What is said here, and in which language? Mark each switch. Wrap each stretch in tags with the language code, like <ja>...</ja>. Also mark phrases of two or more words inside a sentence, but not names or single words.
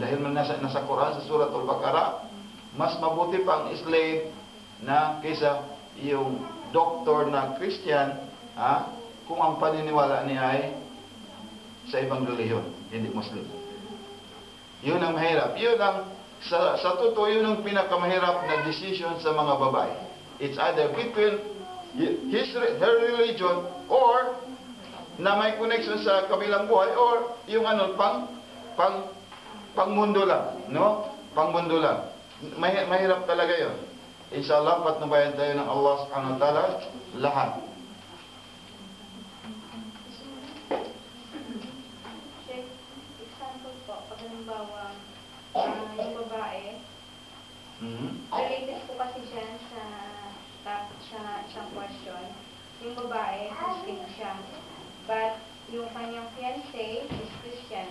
<tl>Dahil nasa Quran, sa Surat Al-Baqarah, mas mabuti pa ang slave na kaysa yung doktor na Christian, kung ang paniniwala niya ay sa ibang relihiyon, hindi Muslim. Yun ang mahirap. Yun ang, sa totoo, yun ang pinakamahirap na decision sa mga babae.</tl> <en>It's either between her religion or</en> <tl>na may connection sa kabilang buhay or yung pangmundo lang, no? Pangmundo lang. Mahirap talaga yun. Inshallah, patnubayan tayo ng Allah</tl> <ar>سبحانه وتعالى</ar> <tl>lahat. Example po, pag halimbawa, yung babae, related po kasi dyan sa isang question, yung babae, Muslim siya, but yung kanyang fiancé is Christian.</tl>